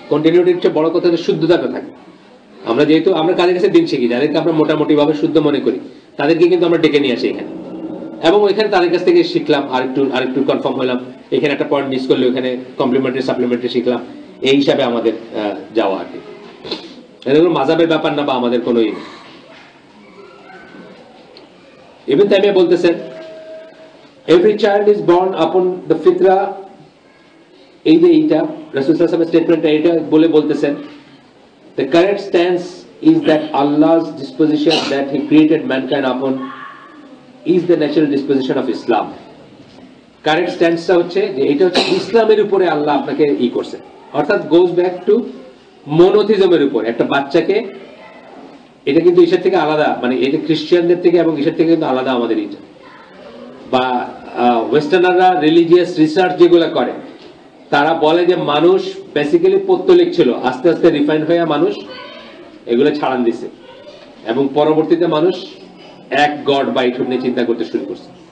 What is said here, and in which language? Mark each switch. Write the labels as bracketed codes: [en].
[bn] কন্টিনিউটির চেয়ে বড় কথা হচ্ছে শুদ্ধতাটা থাকে। আমরা যেহেতু আমরা কাদের কাছে দিন শিখি, যাদেরকে আমরা মোটামুটি ভাবে শুদ্ধ মনে করি, তাদেরকে কিন্তু আমরা ডেকে নিয়ে আসি এখানে, এবং ওইখানে তাদের কাছ থেকে শিখলাম, আরেকটু কনফার্ম হলাম, এখানে একটা পয়েন্ট মিস করলে ওখানে কমপ্লিমেন্টারি সাপ্লিমেন্টারি শিখলাম, এই হিসাবে আমাদের যাওয়া আর কি। এটা কোনো মাযহাবের ব্যাপার না বা আমাদের কোনো ইবনে তাইমিয়া বলতেছেন, [en] Every child is born upon the ফিতরা। [bn] এই যে এইটা রাসূল সাল্লাল্লাহু আলাইহি ওয়াসাল্লামের স্টেটমেন্টটা, এটা বলতেছেন, [en] the correct stance is that Allah's disposition that he created mankind upon is the natural disposition of Islam. [bn] Correct স্ট্যান্সটা হচ্ছে যে এটা হচ্ছে ইসলামের উপরে আল্লাহ আপনাকে করছে, অর্থাৎ [en] goes back to [bn] মোনোথিজমের উপর। একটা বাচ্চাকে, এটা কিন্তু ঈশ্বর থেকে আলাদা, মানে এটা খ্রিস্টানদের থেকে এবং ঈশ্বর থেকে কিন্তু আলাদা আমাদের এটা। বা ওয়েস্টার্নাররা রিলিজিয়াস রিসার্চ যেগুলো করে, তারা বলে যে মানুষ বেসিক্যালি পৌত্তলিক ছিল, আস্তে আস্তে রিফাইন হয়ে মানুষ এগুলো ছাড়ান দিছে, এবং পরবর্তীতে মানুষ এক গড বা এইসব নিয়ে চিন্তা করতে শুরু করছে।